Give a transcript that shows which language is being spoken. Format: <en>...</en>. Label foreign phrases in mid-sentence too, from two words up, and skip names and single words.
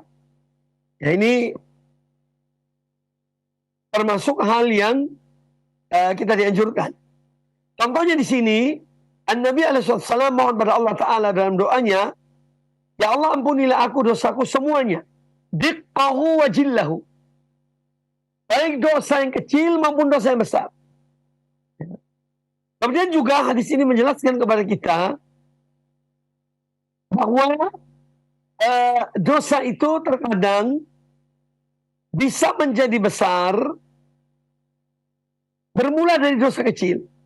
<id>Ya, ini termasuk hal yang kita dianjurkan. Contohnya di sini, An-Nabi SAW mohon pada Allah Ta'ala dalam doanya, ya Allah ampunilah aku dosaku semuanya.</id> <ar>دقه وجله.</ar> <id>Baik dosa yang kecil maupun dosa yang besar. Kemudian juga hadis ini menjelaskan kepada kita bahwa dosa itu terkadang bisa menjadi besar bermula dari dosa kecil.</id>